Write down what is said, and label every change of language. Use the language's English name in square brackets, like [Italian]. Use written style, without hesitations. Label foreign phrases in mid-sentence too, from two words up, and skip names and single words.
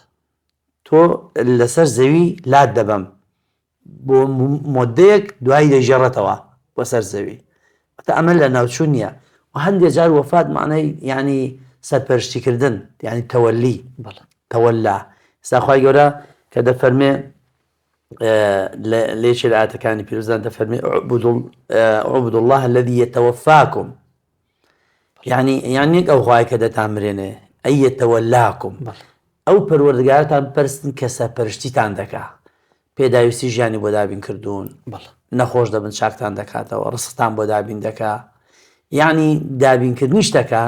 [Central Kurdish] تۆ لەسەر زەوی لات دەبم بۆ مۆدەیەک دوایی دەژێڕێتەوە بۆ سەر زەوی تا ئەمە لە ناوچوو نییە و هەندێک جار وەفات معنای یعنی سەرپەرشتیکردن یعنی تەوەلی بەڵێ تەوەلا ساخوای گەورە کە دەفەرمێ لێشێ لە ئاەتەکانی پیرۆزان دەفەرمێ [Arabic] عوبد الله الذي يتوفاكم [Central Kurdish] یعنی ئەو خوای کە دەتامرێنێ ئەی يتولاكم ئەو پەروەردگارتان پەرستن کە سەرپەرشتیتان دەکا پێداویستی ژیانی بۆ دابین کردوون نەخۆش دەبن چاکتان دەکاتەوە ڕستان بۆ دابین دەکا یعنی دابینکردنی شتەکان